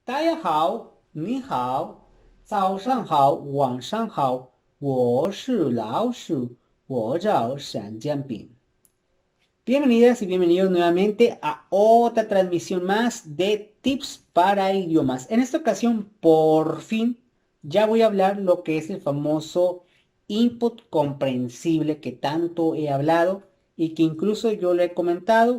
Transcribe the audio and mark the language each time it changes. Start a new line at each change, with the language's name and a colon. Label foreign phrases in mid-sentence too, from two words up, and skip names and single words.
Chinese: 大家好，你好，早上好，晚上好，我是老鼠，我叫闪煎饼。
Spanish: Bienvenidas y bienvenidos nuevamente a otra transmisión más de tips para idiomas. En esta ocasión, por fin, ya voy a hablar lo que es el famoso input comprensible que tanto he hablado y que incluso yo le he comentado.